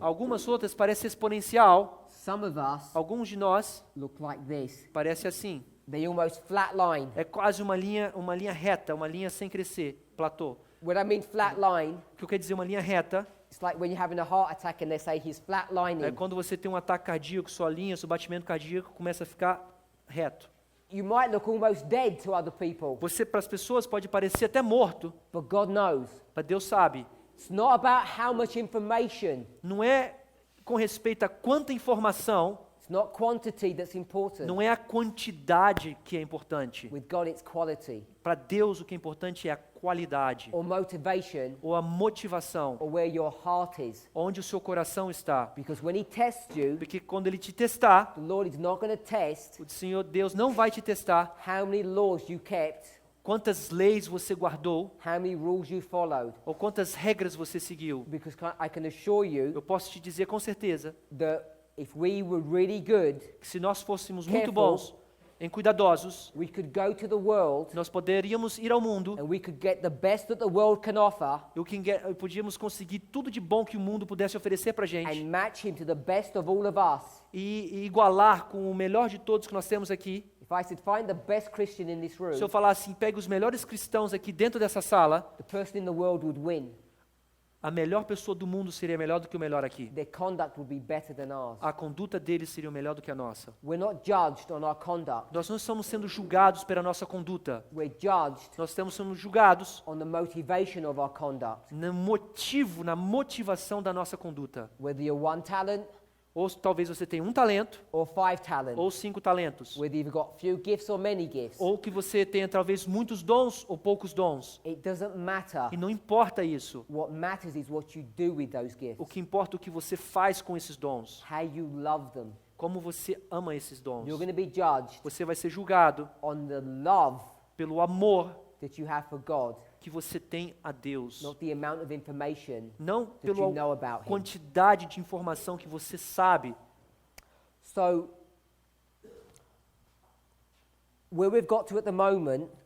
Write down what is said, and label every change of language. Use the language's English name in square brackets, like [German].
[Portuguese] Algumas outras parecem exponencial. [English] Some of us [Portuguese] Alguns de nós [English] look like this. [Portuguese] parece assim. [English] They almost flatline. [Portuguese] É quase uma linha reta, uma linha sem crescer, platô. [English] When I mean flatline, [Portuguese] O que eu quero dizer uma linha reta [English] it's like when you're having a heart attack and they say he's [Portuguese] é [English] flatlining. [Portuguese] quando você tem um ataque cardíaco, sua linha, seu batimento cardíaco começa a ficar reto. [English] You might look almost dead to other people, [Portuguese] Você, para as pessoas, pode parecer até morto, [English] but God knows. [Portuguese] mas Deus sabe. [English] It's not about how much information. [Portuguese] Não é com respeito a quanta informação, [English] It's not quantity that's important. [Portuguese] não é a quantidade que é importante. [English] With God, it's quality. [Portuguese] Para Deus, o que é importante é a qualidade, [English] Or motivation, [Portuguese] ou a motivação, [English] or where your heart is. [Portuguese] onde o seu coração está. [English] Because when He tests you, [Portuguese] Porque quando Ele te testar, [English] the Lord is not going to test [Portuguese] o Senhor Deus não vai te testar [English] how many laws you kept, [Portuguese] quantas leis você guardou, [English] how many rules you followed. [Portuguese] ou quantas regras você seguiu. [English] Because I can assure you [Portuguese] Eu posso te dizer com certeza [English] that if we were really good, [Portuguese] que se nós fôssemos muito bons, cuidadosos, [English] we could go to the world [Portuguese] nós poderíamos ir ao mundo [English] and we could get the best that the world can offer [Portuguese] e podíamos conseguir tudo de bom que o mundo pudesse oferecer para gente [English] and match Him to the best of all of us. [Portuguese] e igualar com o melhor de todos que nós temos aqui. [English] If I said, find the best Christian in this room, [Portuguese] Se eu falar assim, pegue os melhores cristãos aqui dentro dessa sala, [English] the person in the world would win. [Portuguese] A melhor pessoa do mundo seria melhor do que o melhor aqui. [English] Their conduct would be better than ours. [Portuguese] A conduta deles seria melhor do que a nossa. [English] We're not judged on our conduct. [Portuguese] Nós não estamos sendo julgados pela nossa conduta. [English] We're judged [Portuguese] Nós estamos sendo julgados [English] on the motivation of our conduct. [Portuguese] no motivo, na motivação da nossa conduta. [English] Whether you're one talent [Portuguese] Ou talvez você tenha um talento, [English] or 5 talents. [Portuguese] ou 5 talentos. [English] Whether you've got few gifts or many gifts. [Portuguese] Ou que você tenha talvez muitos dons ou poucos dons. [English] It doesn't matter. [Portuguese] E não importa isso. [English] What matters is what you do with those gifts. [Portuguese] O que importa é o que você faz com esses dons. [English] How you love them. [Portuguese] Como você ama esses dons. [English] You're going to be judged [Portuguese] Você vai ser julgado [English] on the love [Portuguese] pelo amor [English] that you have for God, [Portuguese] que você tem a Deus. [English] not the amount of information [Portuguese] Não [English] that you [Portuguese] pela [English] know about Him. [Portuguese] quantidade de informação que você sabe. [English] So, where we've got to at the moment